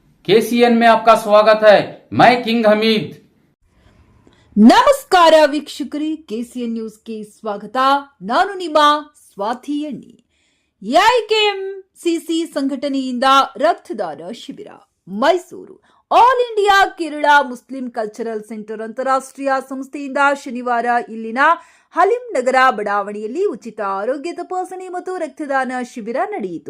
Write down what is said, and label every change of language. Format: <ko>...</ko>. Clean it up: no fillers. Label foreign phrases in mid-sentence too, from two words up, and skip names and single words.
<hi>केसीएन में आपका स्वागत है। मैं किंग हमीद।</hi> <kn>ನಮಸ್ಕಾರ ವೀಕ್ಷಕರೇ, ಕೆಸಿಎನ್ ನ್ಯೂಸ್ಗೆ ಸ್ವಾಗತ. ನಾನು ನಿಮ್ಮ ಸ್ವಾತಿ ಎಣ್ಣಿ. ಎಐಕೆಎಂಸಿಸಿ ಸಂಘಟನೆಯಿಂದ ರಕ್ತದಾನ ಶಿಬಿರ ಮೈಸೂರು. ಆಲ್ ಇಂಡಿಯಾ ಕೇರಳ ಮುಸ್ಲಿಂ ಕಲ್ಚರಲ್ ಸೆಂಟರ್ ಅಂತಾರಾಷ್ಟ್ರೀಯ ಸಂಸ್ಥೆಯಿಂದ ಶನಿವಾರ ಇಲ್ಲಿನ ಹಲಿಂ ನಗರ ಬಡಾವಣೆಯಲ್ಲಿ ಉಚಿತ ಆರೋಗ್ಯ ತಪಾಸಣೆ ಮತ್ತು ರಕ್ತದಾನ ಶಿಬಿರ ನಡೆಯಿತು.</kn>